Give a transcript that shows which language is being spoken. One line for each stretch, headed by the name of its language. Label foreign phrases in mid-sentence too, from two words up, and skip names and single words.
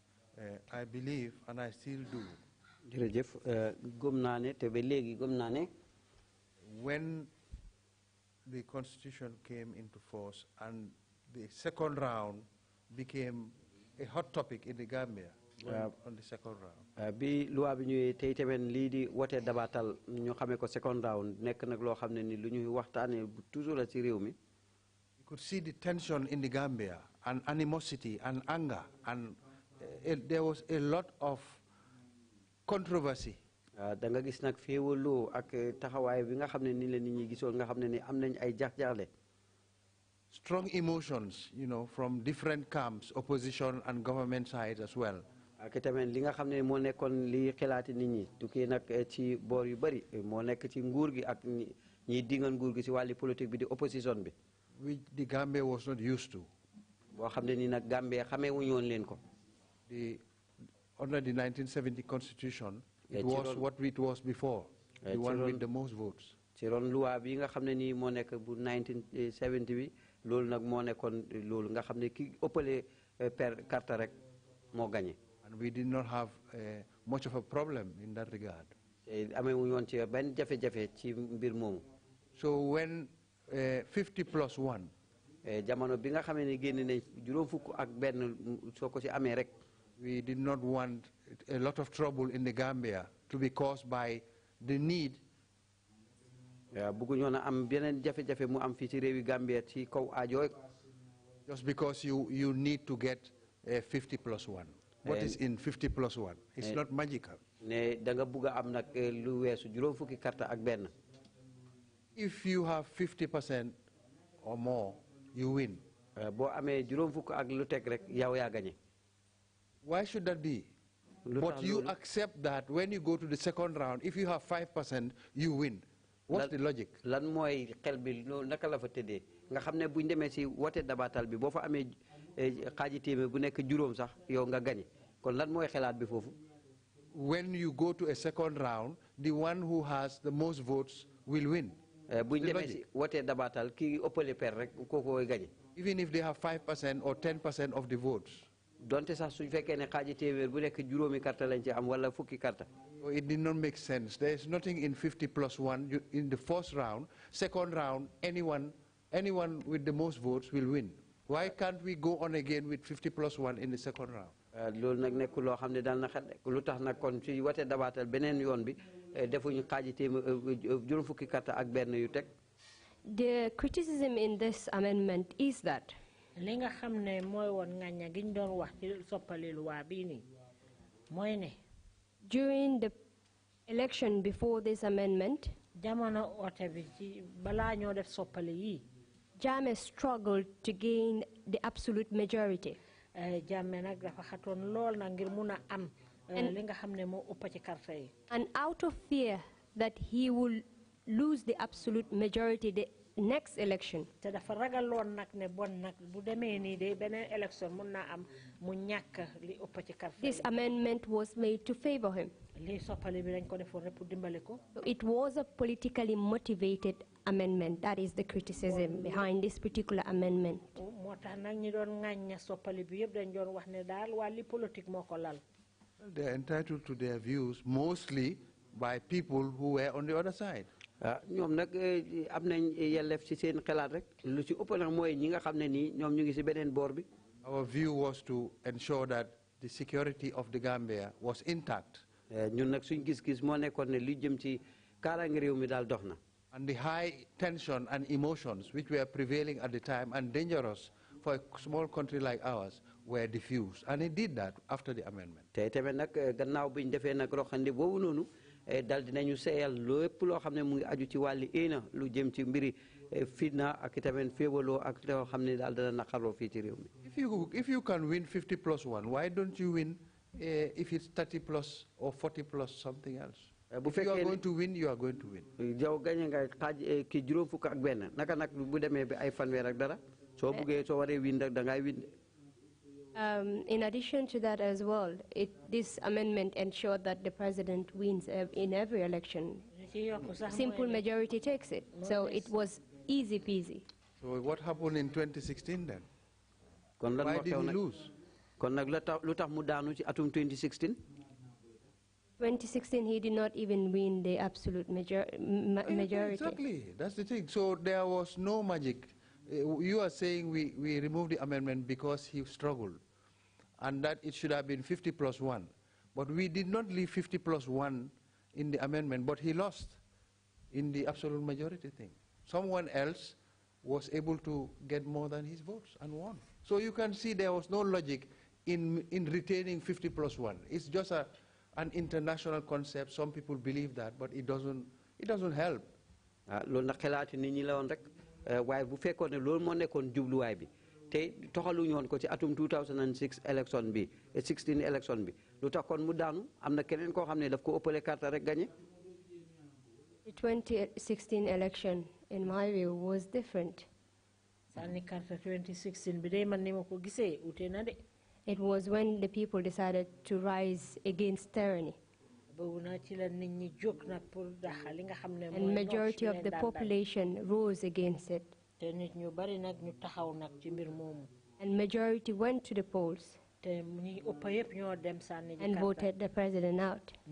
English: I believe, and I still do, when the Constitution came into force and the second round became a hot topic in the Gambia, on the second round.
Wolof: Bi loi bi ñuy tey tamit lii di wote dabatal ñu xamee ko
English: second round
Wolof: nekk nag loo xam ne ni lu ñuy waxtaanee toujours la ci réew mi.
English: You could see the tension in the Gambia and animosity and anger, and there was a lot of controversy.
Wolof: Da nga gis nag féewaloo ak taxawaay bi nga xam ne ni la nit ñi gisoon nga xam ne ni am nañ ay jax-jaxle.
English: Strong emotions, you know, from different camps, opposition and government sides as well.
Wolof: Ak tamit li nga xam ne moo nekkoon li xalaati nit ñi tukkee nag ci boor yu bëri moo nekk ci nguur gi ak ñiy dingal nguur gi ci wàlli politique bi di opposition bi.
English: Which the Gambia was not used to.
Wolof: Boo xam ne ni nag Gambia xamee wuñu woon leen ko.
English: Under the 1970 constitution, it was what it was before, the one with the most votes.
Wolof: Ci ron loi bi nga xam ne nii moo nekk bu 1970 bi loolu nag moo nekkoon loolu nga xam ne ki ëppale per carte rek moo gagné.
English: And we did not have much of a problem in that regard.
Wolof: Amee wuñu woon ci benn jafe-jafe ci mbir moomu.
English: So when 50 plus 1.
Wolof: Jamono bi nga xamee ne génn nañ juróom fukk ak benn soo ko ci amee rek.
English: We did not want a lot of trouble in the Gambia to be caused by the need.
Wolof: Bëgguñu na am beneen jafe-jafe mu am fii ci réewi Gambia ci kaw aajo.
English: Just because you need to get 50 plus 1. What is in 50 plus 1? It's not magical.
Wolof: Ne da nga bëgg am nag lu weesu juróom fukki carte ak benn.
English: If you have 50% or more, you win.
Wolof: Boo amee juróom fukk ak lu teg rek yow yaa gagné.
English: Why should that be? But you accept that when you go to the second round, if you have 5%, you win. What's the logic?
Wolof: Lan mooy xel bi naka la fa tëddee nga xam ne bu ñu demee si wote dabatal bi boo fa amee xaaji téeméer bu nekk juróom sax yow nga gagné kon lan mooy xelaat bi foofu.
English: When you go to a second round, the one who has the most votes will win.
Wolof: Bu ñu demee si wote dabatal kii ëppale per rek kooku gagné.
English: Even if they have 5% or 10% of the votes.
Wolof: Donte sax suñu fekkee ne xaaji téeméer bu nekk juróomi carte lañ ci am wala fukki carte.
English: It did not make sense. There is nothing in 50 plus 1 in the first round. Second round, anyone with the most votes will win. Why can't we go on again with 50 plus 1 in the second round?
Wolof: Loolu nag nekk loo xam ne daal na xel lu tax nag kon ci wote dabaatal beneen yoon bi defuñu xaaji téeméer juróom fukki carte ak benn yu teg.
English: The criticism in this amendment is that
Wolof: li nga xam ne mooy woon ngaña gi ñu doon wax ci soppali luwaa bii nii mooy ne
English: during the election before this amendment,
Wolof: jamono oote bi ci balaa ñoo def soppali yi
English: Jammeh struggled to gain the absolute majority.
Wolof: Jammeh nag dafa xatoon lool na ngir mun a am li nga xam ne moo ëpp ci carte yi.
English: And out of fear that he will lose the absolute majority the next election,
Wolof: te dafa ragaloon nag ne bon nag bu demee nii de beneen election mun naa am mu ñàkk li ëpp ci carte yi.
English: this amendment was made to favor him.
Wolof: lii soppali bi dañ ko defoon rek pour dimbali ko.
English: So it was a politically motivated amendment. That is the criticism behind this particular amendment.
Wolof: moo tax nag ñi doon ŋàñña soppali bi yëpp dañ doon wax ne daal wàlli politique moo ko lal.
English: They are entitled to their views mostly by people who were on the other side.
Wolof: ñoom nag am nañ yelleef ci seen xalaat rek lu ci ëpp nag mooy ñi nga xam ne nii ñoom ñu ngi ci beneen boor bi.
English: Our view was to ensure that the security of the Gambia was intact.
Wolof: ñun nag suñ gis-gis moo nekkoon ne lu jëm ci kaaraange réew mi daal dox na.
English: And the high tension and emotions which were prevailing at the time and dangerous for a small country like ours were diffused. And it did that after the amendment.
Wolof: te tamit nag gannaaw bi ñu defee nag roxandi boobu noonu dal dinañu seeyal lépp loo xam ne mu ngi aju ci wàlli éena lu jëm ci mbiri fitna ak tamit féewaloo ak loo xam ne daal dana naqaroo fii ci réew mi.
English: If you can win 50 plus 1, why don't you win if it's 30 plus or 40 plus something else? If you are going to win, you are going to win.
Wolof: Yow gañe nga xaaj ki juróom fukk ak benn naka nag bu demee bi ay fanweer ak dara soo buggee soo waree win rek da ngay win.
English: In addition to that as well, this amendment ensured that the president wins in every election. Simple majority takes it. So it was easy peasy. So what happened in 2016 then? Why did he lose?
Wolof: Kon nag lu tax mu daanu ci atum 2016?
English: 2016, he did not even win the absolute majority. Exactly, that's the thing. So there was no magic. You are saying we removed the amendment because he struggled. and that it should have been 50 plus 1. But we did not leave 50 plus 1 in the amendment, but he lost in the absolute majority thing. Someone else was able to get more than his votes and won. So you can see there was no logic in retaining 50 plus 1. It's just an international concept. Some people believe that, but it doesn't help.
Wolof: Loolu nag xalaati nit ñi la woon rek waaye bu fekkoon ne loolu moo nekkoon jubluwaay bi te toxaluñu woon ko ci atum 2006 election bi 16 election bi lu tax kon mu daanu am na keneen koo xam ne daf ko ëppale carte rek gagné.
English: The 2016 election, in my view, was different.
Wolof: Sani carte 2016 bi de man ni ma ko gisee ute na de.
English: It was when the people decided to rise against tyranny. And majority of the population rose against it. And majority went to the polls and voted the president out.